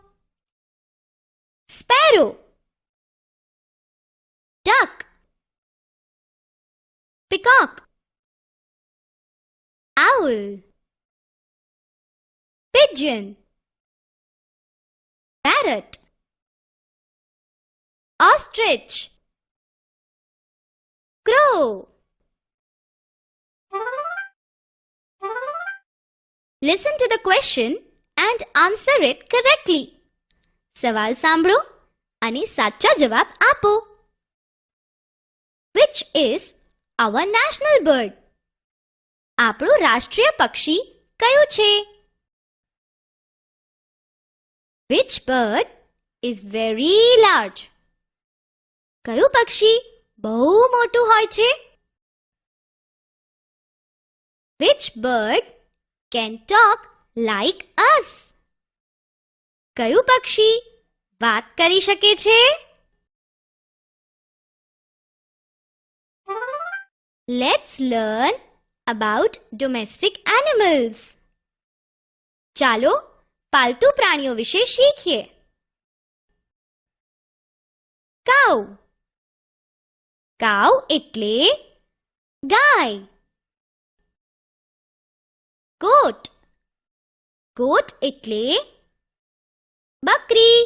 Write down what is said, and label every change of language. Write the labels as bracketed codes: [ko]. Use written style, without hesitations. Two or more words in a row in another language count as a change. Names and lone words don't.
[en] sparrow, duck, peacock, owl, pigeon, parrot, ostrich, crow. Listen to the question and answer it correctly. [gu] સવાલ સાંભળો અને સાચા જવાબ આપો. [en] Which is our national bird? [gu] આપણું રાષ્ટ્રીય પક્ષી કયું છે? [en] Which bird is very large? [gu] કયું પક્ષી બહુ મોટું હોય છે? [en] Which bird can talk like us? [gu] કયું પક્ષી વાત કરી શકે છે? [en] Let's learn about domestic animals. [gu] ચાલો પાલતુ પ્રાણીઓ વિશે શીખીએ. કાઉ. કાઉ એટલે ગાય. goat. goat એટલે બકરી.